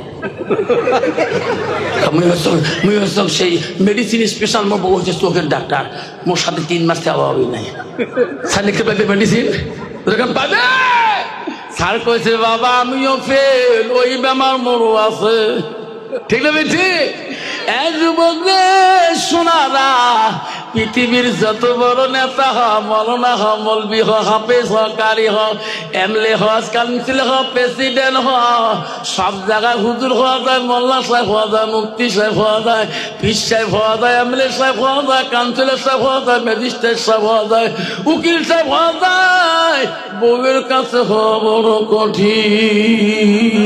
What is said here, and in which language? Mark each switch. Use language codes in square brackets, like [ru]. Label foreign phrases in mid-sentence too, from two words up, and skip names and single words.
[bn] সেই মেডিসিন স্পেশাল মোর বউ হচ্ছে চোখের ডাক্তার, মোর সাথে 3 মাস আবহাওয়াই নাই। স্যার লিখতে পারবে মেডিসিন পাবে? স্যার কইছে বাবা আমিও ফেল, ওই বেমার মোড়ো আছে। ঠিক না বেঠি? যুবক রে শোনারা, পৃথিবীর যত বড় নেতা হ, মৌলানা হ, মৌলবি হ, হাফেজ হ, কারি হ, এমএলএ হ, কাউন্সিল হ, প্রেসিডেন্ট হ, সব জায়গায় হুজুর হওয়া যায়, মোল্লা সাহেব হওয়া যায়, মুফতি সাহেব হওয়া যায়, পীর সাহেব হওয়া যায়, এমএলএ সাহেব হওয়া যায়, কাউন্সিলর সাহেব হওয়া যায়, ম্যাজিস্ট্রেট সাহেব হওয়া যায়, উকিল সাহেব হওয়া যায়। বউয়ের কাছে হওয়া বড় কঠিন।